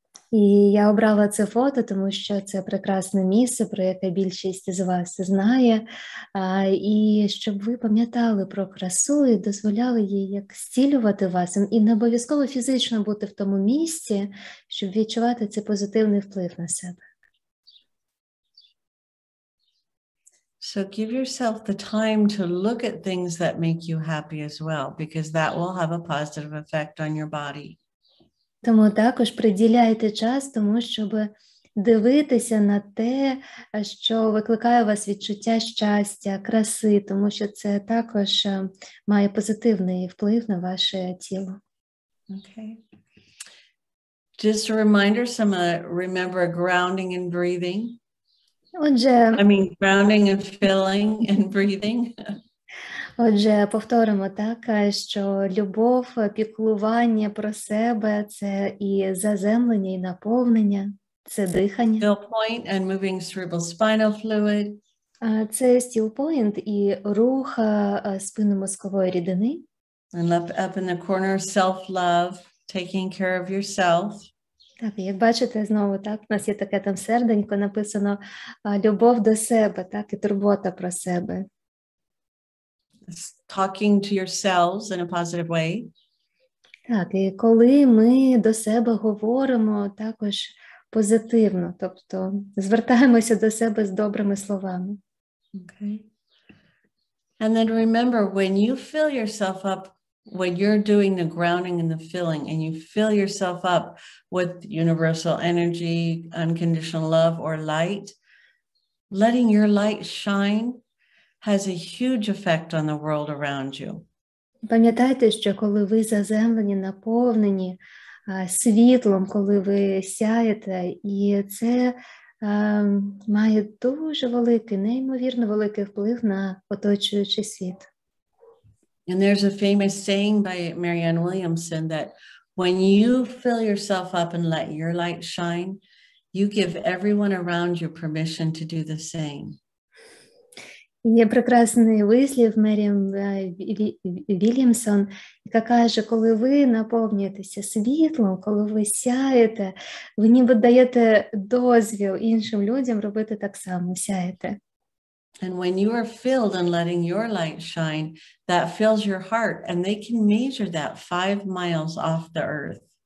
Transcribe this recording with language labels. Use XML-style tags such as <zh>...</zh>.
<uk>І я обрала це фото, тому що це прекрасне місце, про яке більшість з вас знає, і щоб ви пам'ятали про красу і дозволяли їй як зцілювати вас, і не обов'язково фізично бути в тому місці, щоб відчувати цей позитивний вплив на себе.</uk> <en>So give yourself the time to look at things that make you happy as well, because that will have a positive effect on your body.</en> <uk>Тому також приділяйте час тому, щоб дивитися на те, що викликає у вас відчуття щастя, краси, тому що це також має позитивний вплив на ваше тіло.</uk> <en>Okay. Just a reminder, remember grounding and breathing.</en> <uk>Отже,</uk> <en>grounding and filling and breathing.</en> <uk>Отже, повторимо так, що любов, піклування про себе – це і заземлення, і наповнення, це дихання.</uk> <en>Still point and moving cerebral spinal fluid.</en> <uk>Це still point і рух спинномозкової рідини.</uk> <en>And up in the corner, self-love, taking care of yourself.</en> <uk>Так, як бачите, знову так, у нас є таке там серденько, написано любов до себе, так, і турбота про себе.</uk> <en>Talking to yourselves in a positive way.</en> <uk>Так, і коли ми до себе говоримо також позитивно, тобто звертаємося до себе з добрими словами.</uk> <en>Okay. And then remember, when you fill yourself up, when you're doing the grounding and the filling, and you fill yourself up with universal energy, unconditional love, or light, letting your light shine has a huge effect on the world around you.</en> <uk>Пам'ятайте, що коли ви заземлені, наповнені світлом, коли ви сяєте, і це має дуже великий, неймовірно великий вплив на оточуючий світ.</uk> <en>And there's a famous saying by Marianne Williamson that when you fill yourself up and let your light shine, you give everyone around you permission to do the same.</en> <uk>Є прекрасний вислів Меріам Вільямсон, яка каже, коли ви наповнюєтеся світлом, коли ви сяєте, ви ніби даєте дозвіл іншим людям робити так само, сяєте.</uk> <en>And when you are filled and letting your light shine, that fills your heart, and they can measure that 5 miles off the earth.</en>